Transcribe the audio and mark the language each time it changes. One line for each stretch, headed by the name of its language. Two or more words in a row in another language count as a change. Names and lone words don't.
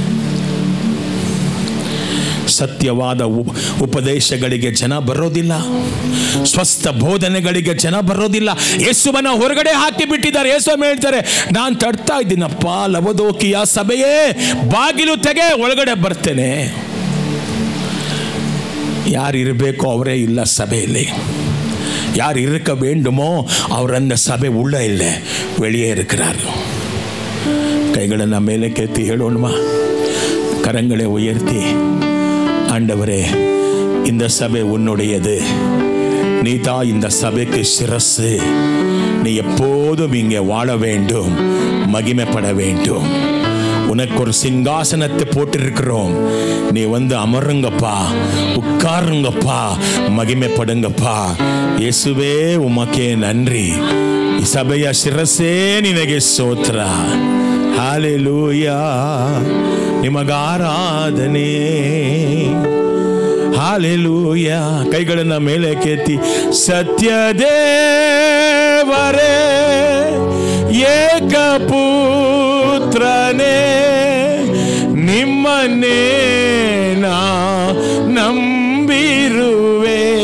Kannada: ಸತ್ಯವಾದ ಉಪದೇಶಗಳಿಗೆ ಜನ ಬರೋದಿಲ್ಲ, ಸ್ವಸ್ಥ ಬೋಧನೆಗಳಿಗೆ ಜನ ಬರೋದಿಲ್ಲ. ಯೇಸುವನ್ನ ಹೊರಗಡೆ ಹಾಕಿ ಬಿಟ್ಟಿದ್ದಾರೆ. ಯೇಸು ಹೇಳ್ತಾರೆ, ನಾನು ತಡ್ತಾ ಇದ್ದೀನಪ್ಪ ಲವದೋಕಿಯ ಸಭೆಯೇ, ಬಾಗಿಲು ತೆಗೆ, ಒಳಗಡೆ ಬರ್ತೇನೆ. ಯಾರು ಇರಬೇಕೋ ಅವರೇ ಇಲ್ಲ ಸಭೆಯಲ್ಲಿ.
Tamil: யார் இருக்க வேண்டுமோ அவர் அந்த சபை உள்ள இல்லை, வெளியே இருக்கிறார். கைகளை நம்ம மேலே கேத்தி ಹೇಳೋಣமா? கரங்களை உயர்த்தி, ஆண்டவரே இந்த சபை உன்னுடையது, நீ தான் இந்த சபைக்கு சிரசு, நீ எப்போதும் இங்கே வாழ வேண்டும், மகிமைப்பட வேண்டும். உனக்கு ஒரு சிங்காசனத்தை போட்டிருக்கிறோம், நீ வந்து அமருங்கப்பா, உட்காருங்கப்பா, மகிமைப்படுங்கப்பா.
Kannada: ಯೇಸುವೇ
Tamil: உமக்கு நன்றி,
Kannada: ಈ ಸಭೆಯ ಶಿರಸ್ಸೇ ನಿನಗೆ ಸ್ತೋತ್ರ. ಹಾಲೆಲೂಯಾ, ನಿಮಗಾರಾಧನೆ. ಹಾಲೆಲೂಯಾ. ಕೈಗಳನ್ನ ಮೇಲೆ ಕೆತ್ತಿ, ಸತ್ಯದೇವರೇ ಏಕಪುತ್ರನೇ, ನಿಮ್ಮನ್ನೇ ನಾ ನಂಬಿರುವೆ.